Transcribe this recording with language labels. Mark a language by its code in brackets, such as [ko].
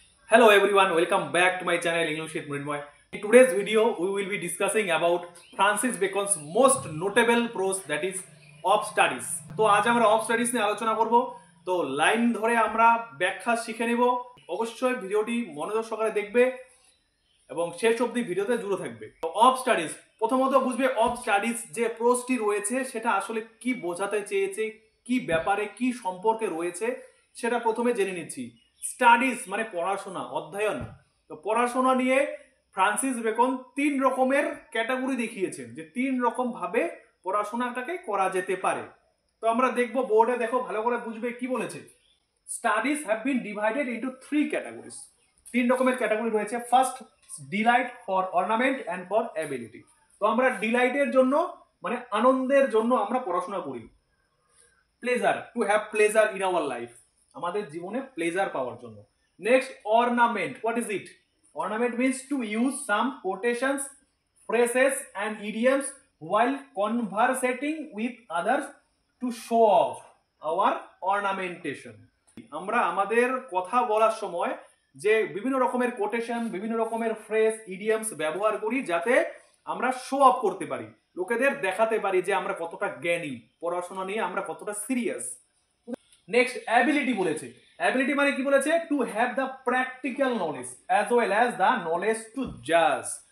[en] Hello everyone, welcome back to my channel English with Mrinmoy. In today's video, we will be discussing about Francis Bacon's most notable prose, that is of studies. [bn] তো আজ আমরা of studies নিয়ে আলোচনা করব। তো line ধরে আমরা ব্যাখ্যা শিখে নেব। অবশ্যই ভিডিওটি মনোযোগ সহকারে দেখবে এবং শেষ অবধি ভিডিওতে জুড়ে থাকবে। তো অফ স্টাডিজ প্রথমত বুঝবে অফ স্টাডিজ যে প্রোজটি রয়েছে সেটা আসলে কি বোঝাতে চেয়েছে, কি ব্যাপারে কি সম্পর্কে রয়েছে সেটা প্রথমে জেনে নিচ্ছি। স্টাডিজ মানে পড়াশোনা, অধ্যয়ন। তো পড়াশোনা নিয়ে ফ্রান্সিস বেকন তিন রকমের ক্যাটাগরি দেখিয়েছেন যে তিন রকম ভাবে পড়াশোনাটাকে করা যেতে পারে। তো আমরা দেখব, বোর্ডে দেখো ভালো করে বুঝবে কি বলেছে। [en] Studies have been divided into three categories. [bn] তিন রকমের ক্যাটাগরি রয়েছে। First, Deloitte, [en] For ornament and for ability. [bn] তো আমরা ডিলাইটের জন্য মানে আনন্দের জন্য আমরা পড়াশোনা করি। [en] pleasure, to have pleasure in our life, [bn] আমাদের জীবনে প্লেজার পাওয়ার জন্য। [en] Next, ornament. What is it? Ornament means to use some quotations, phrases and idioms while conversating with others to show off our ornamentation. [bn] আমরা আমাদের কথা বলার সময় যে বিভিন্ন রকমের কোটেশন, বিভিন্ন রকমের ফ্রেজ, ইডিয়ামস ব্যবহার করি যাতে আমরা শো অফ করতে পারি, লোকেদের দেখাতে পারি যে আমরা কতটা জ্ঞানী, পড়াশোনা নিয়ে আমরা কতটা সিরিয়াস। [en] next, [bn] অ্যাবিলিটি বলেছে। অ্যাবিলিটি মানে কি বলেছে? [en] To have the practical knowledge as well as the knowledge two Jaaz.